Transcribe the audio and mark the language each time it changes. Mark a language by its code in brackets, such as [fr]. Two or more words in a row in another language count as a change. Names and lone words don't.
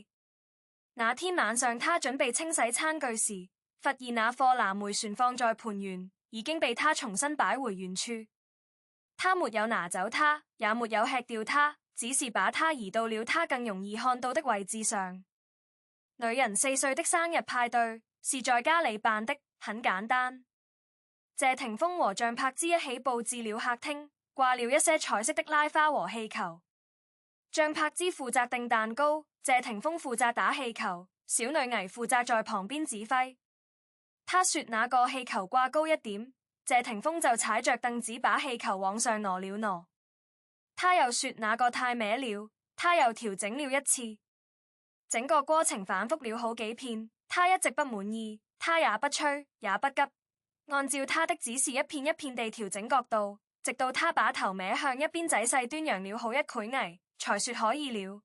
[zh] 那天晚上，他準備清洗餐具時，發現那顆藍莓存放在盤緣，已經被他重新擺回原處。他沒有拿走它，也沒有吃掉它，只是把它移到了他更容易看到的位置上。女人4歲的生日派對是在家裡辦的，很簡單。謝霆鋒和張柏芝一起佈置了客廳，掛了一些彩色的拉花和氣球。張柏芝負責訂蛋糕，謝霆鋒負責打氣球，小女藝負責在旁邊指揮。他說那個氣球掛高一點，謝霆鋒就踩着凳子把氣球往上挪了挪。他又說那個太歪了，他又調整了一次。整個過程反覆了好幾遍，他一直不滿意，他也不催也不急，按照他的指示一片一片地調整角度，直到他把頭歪向一邊仔細端詳了好一攰危，才說可以了。